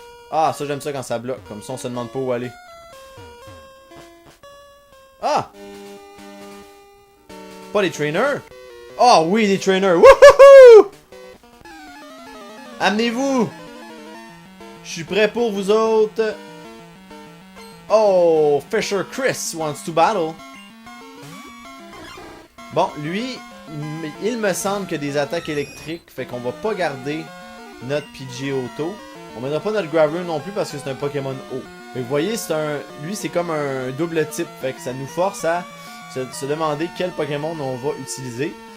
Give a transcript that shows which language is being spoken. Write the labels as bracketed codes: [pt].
[fr] Ah, ça j'aime ça quand ça bloque. Comme ça, on se demande pas où aller. Ah! Pas les trainers? Ah oh, oui, les trainers! Wouhouhou! Amenez-vous! Je suis prêt pour vous autres. [en] Oh, Fisher Chris wants to battle. [fr] Bon, lui, il me semble que des attaques électriques, fait qu'on va pas garder notre Pidgeotto. On mettra pas notre Graveler non plus parce que c'est un Pokémon eau. Mais vous voyez, lui c'est comme un double type, fait que ça nous force à se demander quel Pokémon on va utiliser.